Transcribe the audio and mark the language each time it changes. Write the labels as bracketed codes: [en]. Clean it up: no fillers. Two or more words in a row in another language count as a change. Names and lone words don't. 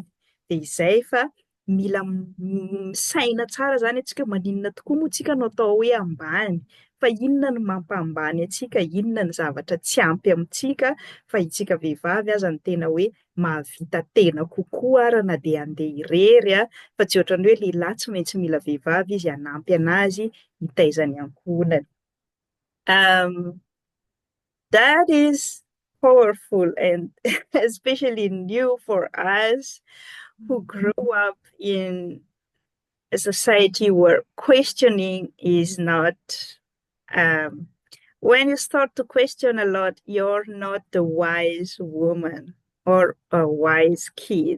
[mg] De izay fa mila misaina tsara zany antsika maninona tokoa moa tsika no atao hoe ambany, fa inona no mampambany antsika, inona ny zavatra tsy ampy amintsika, fa itsika vehivavy aza ny tena hoe mahavita tena kokoa ara na de andeha irery fa tsy ohatran'ny hoe lehilahy tsy maintsy mila vehivavy izy hanampy anazy hitaiza ny ankonany. [en] That is powerful and especially new for us who grew up in a society where questioning is not when you start to question a lot, you're not the wise woman or a wise kid.